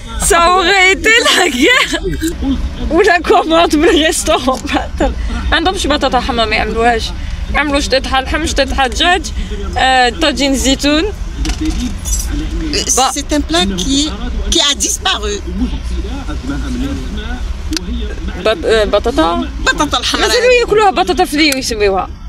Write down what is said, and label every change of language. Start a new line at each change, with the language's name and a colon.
French: Ça aurait été la guerre ou la commande
Arabic: بالريستورون. ما عندهمش بطاطا حمراء ما يعملوهاش. يعملوا شطيطها اللحم شطيطها الدجاج طاجين الزيتون.
French: C'est un plat qui a disparu.
Arabic: بطاطا بطاطا الحمراء مازالوا ياكلوها بطاطا فري ويسميوها.